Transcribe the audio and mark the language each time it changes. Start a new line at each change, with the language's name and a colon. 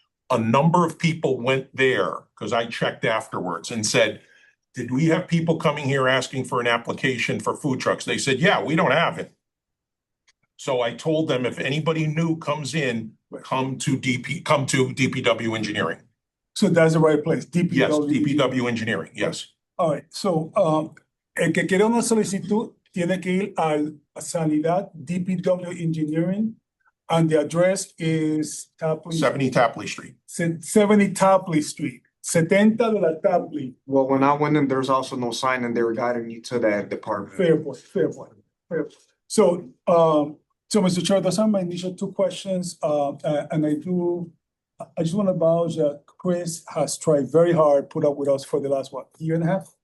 English: A number of people went there, because I checked afterwards and said, did we have people coming here asking for an application for food trucks? They said, yeah, we don't have it. So I told them if anybody new comes in, come to DPW engineering. So that's the right place, DPW. Yes, DPW engineering, yes. All right, so,
Spanish: el que quiere una solicitud tiene que ir al Sanidad DPW Engineering,
English: and the address is Tapley. 70 Tapley Street. 70 Tapley Street,
Spanish: 70 de la Tapley.
English: Well, when I went in, there's also no sign and they were guiding me to that department. Fair point, fair point, fair point. So, Mr. Chair, those are my initial two questions, and I just want to acknowledge that Chris has tried very hard, put up with us for the last, what, year and a half?